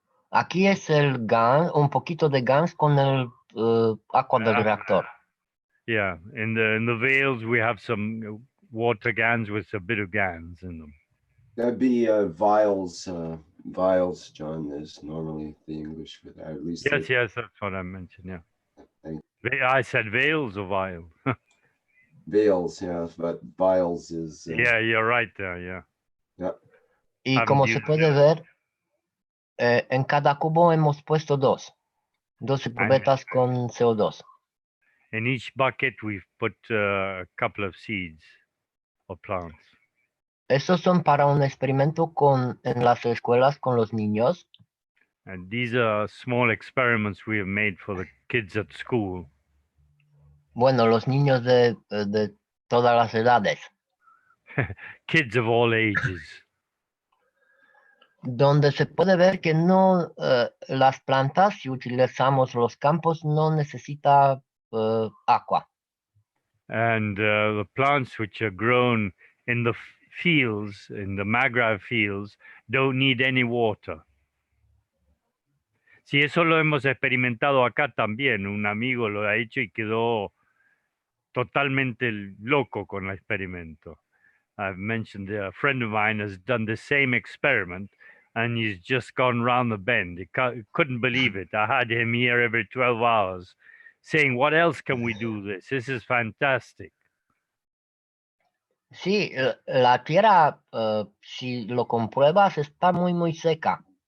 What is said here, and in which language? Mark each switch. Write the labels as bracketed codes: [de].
[es] Aquí es el gas, un poquito de gas con el agua del reactor. [en] Yeah, in the vials we have some water cans with a bit of gans in them. That'd be vials. Vials, John, is normally the English for that. At least Yes, that's what I mentioned. Yeah, Thank I said vials or vial. vials, yeah, but vials is. Yeah, you're right there. Yeah. [es] Y [en] Haven't [es] como se [en] used [es] puede ver, en cada cubo hemos puesto 2 probetas con CO2. [en] In each bucket we've put a couple of seeds of plants. [es] Esos son para un experimento en las escuelas con los niños. [en] And these are small experiments we have made for the kids at school. [es] Bueno, los niños de todas las edades. [en] Kids of all ages. [es] Donde se puede ver que no las plantas, si utilizamos los campos, no necesita agua. [en] And the plants which are grown in the fields, in the mangrove fields, don't need any water. [es] Sí, eso lo hemos experimentado acá también. Un amigo lo ha hecho y quedó totalmente loco con el experimento. [en] I've mentioned a friend of mine has done the same experiment and he's just gone round the bend. He couldn't believe it. I had him here every 12 hours saying, what else can we do this? This is fantastic. [es] Sí, la tierra, si lo compruebas, está muy, muy seca.